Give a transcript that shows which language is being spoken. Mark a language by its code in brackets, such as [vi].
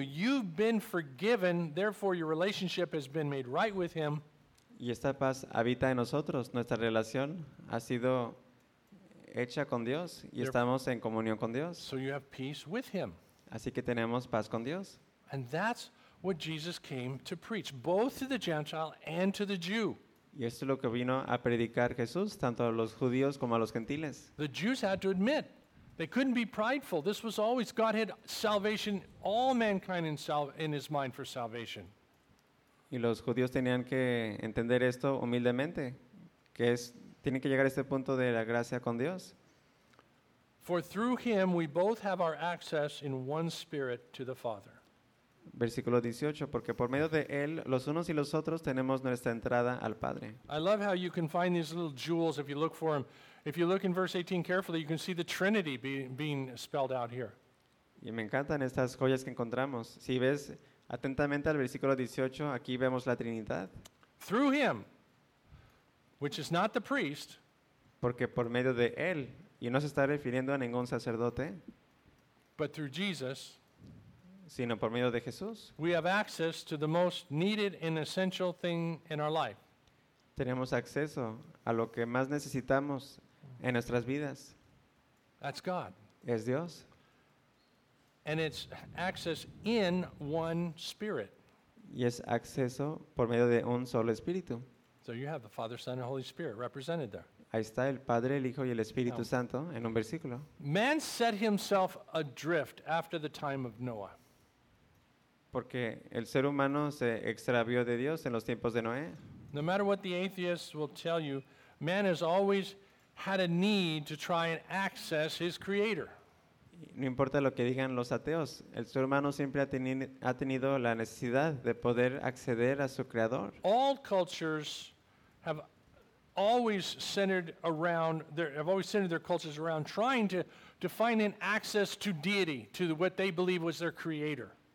[en] You've been forgiven, therefore your relationship has been made right with him. [es] Y esta paz habita en nosotros. Nuestra relación ha sido hecha con Dios y estamos en comunión con Dios. [en] So you have peace with him. [es] Así que tenemos paz con Dios. [en] And that's what Jesus came to preach, both to the Gentile and to the Jew. [es] Y esto es lo que vino a predicar Jesús, tanto a los judíos como a los gentiles. [en] The Jews had to admit they couldn't be prideful. This was always, God had salvation, all mankind in his mind for salvation. [es] Y los judíos tenían que entender esto humildemente, que es, tienen que llegar a este punto de la gracia con Dios. [en] For through him we both have our access in one spirit to the Father. [es] Versículo 18, porque por medio de él, los unos y los otros tenemos nuestra entrada al Padre. [en] I love how you can find these little jewels if you look for them. If you look in verse 18 carefully, you can see the Trinity being spelled out here. [es] Y me encantan estas joyas que encontramos. Si ves atentamente al versículo 18, aquí vemos la Trinidad. [en] Through him, which is not the priest. [es] Porque por medio de él, y no se está refiriendo a ningún sacerdote. [en] But through Jesus. [es] Sino por medio de Jesús. [en] We have access to the most needed and essential thing in our life. [es] Tenemos acceso a lo que más necesitamos en nuestras vidas. [en] That's God. [es] Es Dios. [en] And it's access in one spirit. [es] y es acceso por medio de un solo Espíritu. [en] So you have the Father, Son, and Holy Spirit represented there. [es] Ahí está el Padre, el Hijo y el Espíritu Santo en un versículo. [en] Man set himself adrift after the time of Noah. [es] Porque el ser humano se extravió de Dios en los tiempos de Noé. [en] No matter what the atheists will tell you, man has always had a need to try and access his creator. [es] No importa lo que digan los ateos, el ser humano siempre ha tenido la necesidad de poder acceder a su creador. [en] All cultures have always centered their cultures around trying to find an access to deity, to what they believe was their creator.